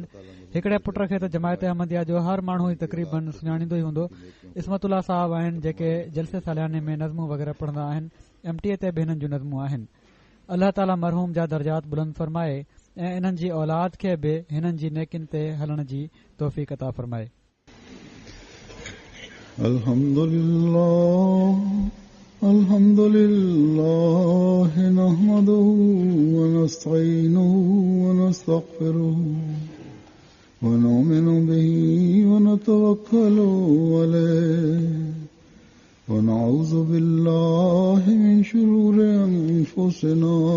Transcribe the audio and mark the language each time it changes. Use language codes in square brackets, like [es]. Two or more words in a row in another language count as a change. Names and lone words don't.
[sd] हिकड़े पुट खे त जमायत अहमदिया जो हर माण्हू ई तक़रीबन सुञाणींदो ई हूंदो। इस्मतुल्ला साहब आहिनि जेके जलसे सालियाने में नज़मूं वग़ैरह पढ़ंदा आहिनि। MTA ते बि हिननि जूं नज़मूं आहिनि। अल्लाह ताला मरहूम जा दर्जात बुलंद फरमाए ऐं इन्हनि जी औलाद खे बि हिननि जी नेकिन ते हलण जी तौफ़ीक़ अता फरमाए। [ar] الحمد لله نحمده ونستعينه ونستغفره ونؤمن به ونتوكل عليه ونعوذ بالله من شرور أنفسنا